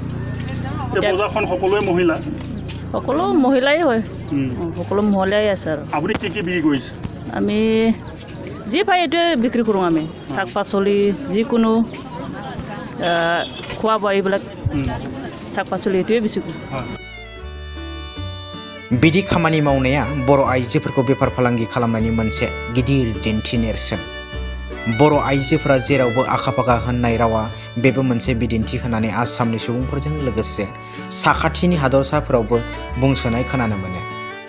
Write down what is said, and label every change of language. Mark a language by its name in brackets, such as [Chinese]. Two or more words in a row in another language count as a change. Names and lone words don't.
[Assamese] বজাৰখন সকলোৱে মহিলা, সকলো মহিলাই হয়, সকলো মহিলাই আছে। আৰু আপুনি কি কি বিক্ৰী কৰিছে? আমি যি পাই এইটোৱে বিক্ৰী কৰোঁ। আমি শাক পাচলি, যিকোনো খোৱা বোৱা এইবিলাক শাক পাচলি এইটোৱে বেছি কৰোঁ। [Bodo] बिदि खामानि मावनाया बर' आइजोफोरखौ बेफार फालांगि खालामनायनि मोनसे गिदिर दिन्थि नेरसोन। बर' आइजोफोरा जेरावबो आखा फाखा होननाय रावा बेबो मोनसे बिदिन्थि होनानै आसामनि सुबुंफोरजों लोगोसे साखाथिनि हादरसाफोरावबो बुंसोनाय खोनानो मोनो।